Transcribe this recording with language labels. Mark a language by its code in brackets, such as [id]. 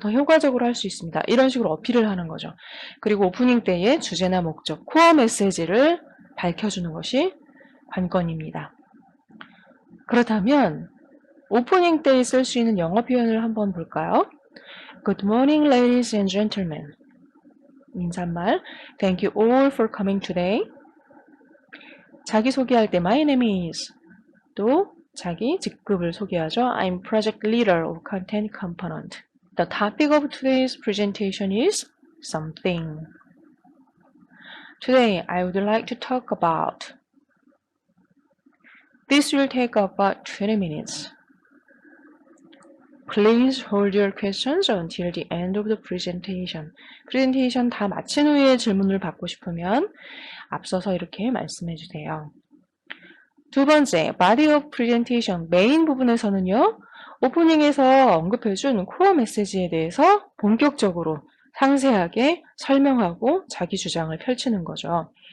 [ko] 더 효과적으로 할 수 있습니다. 이런 식으로 어필을 하는 거죠. 그리고 오프닝 때의 주제나 목적, 코어 메시지를 밝혀주는 것이 관건입니다. 그렇다면 오프닝 때에 쓸 수 있는 영어 표현을 한번 볼까요? [en] Good morning, ladies and gentlemen. [ko] 인사말. [en] Thank you all for coming today. [ko] 자기소개할 때 [en] my name is. [ko] 또 자기 직급을 소개하죠. [en] I'm project leader of content component. The topic of today's presentation is something. Today, I would like to talk about. This will take about 20 minutes. Please hold your questions until the end of the presentation. [ko] 프레젠테이션 다 마친 후에 질문을 받고 싶으면 앞서서 이렇게 말씀해 주세요. 두 번째, [en] body of presentation, [ko] 메인 부분에서는요. 오프닝에서 언급해준 코어 메시지에 대해서 본격적으로 상세하게 설명하고 자기 주장을 펼치는 거죠.